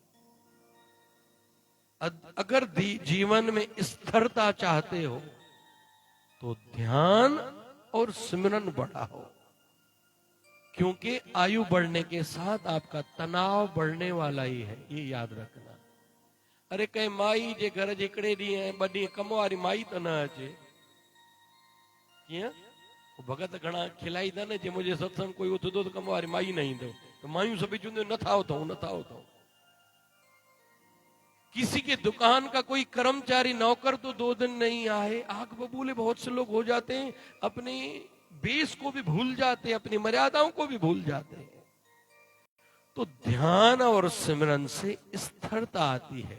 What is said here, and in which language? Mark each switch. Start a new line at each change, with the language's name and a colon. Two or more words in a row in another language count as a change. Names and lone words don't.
Hindi: अगर जीवन में स्थिरता चाहते हो तो ध्यान और सिमरन बढ़ाओ, क्योंकि आयु बढ़ने के साथ आपका तनाव बढ़ने वाला ही है, ये याद रखना।
Sindhi: अरे कहीं माई जे घर जेकड़े दी है बड़ी कम वारी माई तो न अचे, भगत घणा खिलाई था ने, मुझे सत्संग कोई उथंदो तो कम वारी माई न ईंदो, तो मायूं सभी चवंदियूं न था उथऊं, न था उथऊं।
Hindi: किसी के दुकान का कोई कर्मचारी नौकर तो 2 दिन नहीं आए, आग बबूले बहुत से लोग हो जाते हैं, अपनी बेस को भी भूल जाते हैं, अपनी मर्यादाओं को भी भूल जाते हैं। तो ध्यान और सिमरन से स्थिरता आती है।